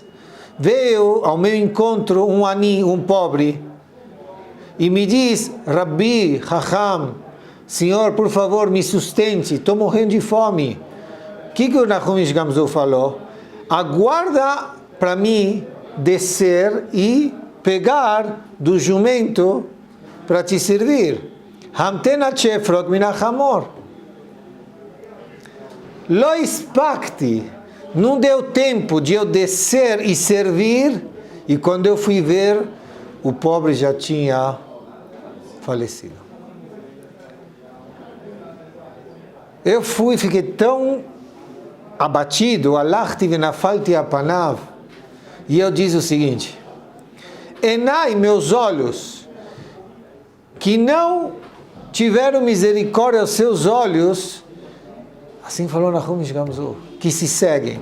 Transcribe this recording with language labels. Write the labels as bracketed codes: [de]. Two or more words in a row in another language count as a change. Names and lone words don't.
[pt] Veio ao meu encontro um pobre e me diz, [he] רבי, חכם, [pt] Senhor, por favor, me sustente, estou morrendo de fome. O que o Nahum Ish Gamzu falou? Aguarda para mim descer e pegar do jumento para te servir. [he] המתן שאפרוק מהחמור. לא הספקתי. [pt] Não deu tempo de eu descer e servir, e quando eu fui ver, o pobre já tinha falecido. Eu fiquei tão abatido, [he] הלכתי ונפלתי על פניו, [pt] e eu disse o seguinte: Enai, meus olhos, que não tiveram misericórdia aos seus olhos, assim falou Nahum Ish Gamzu, que se seguem.